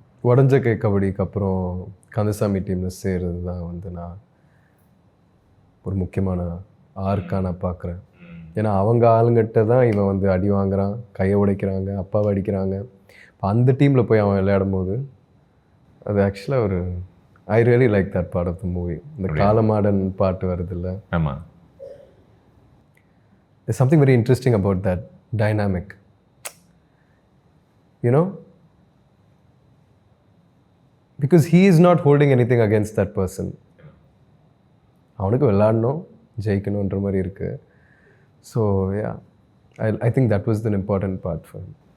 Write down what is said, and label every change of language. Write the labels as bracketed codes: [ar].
[ta] உடஞ்ச கை கபடிக்கு அப்புறம் கந்தசாமி டீமில் சேர்றது தான் வந்து நான் ஒரு முக்கியமான ஆர்க்காக நான் பார்க்குறேன். ஏன்னா அவங்க ஆளுங்கிட்ட தான் இவன் வந்து அடி வாங்குறான், கையை உடைக்கிறாங்க, அப்பாவை அடிக்கிறாங்க. இப்போ அந்த டீமில் போய் அவன் விளையாடும் போது அது ஆக்சுவலாக ஒரு [en] I really like that part of the movie. [ta] இந்த காலமாடன் பாட்டு வருது இல்லை? ஆமாம். [en] There's something very interesting about that dynamic. You know? Because he is not holding anything against that person. [ta] அவனுக்கு விளையாடணும், ஜெயிக்கணுன்ற மாதிரி இருக்கு. [en] So I think that was an important part for him.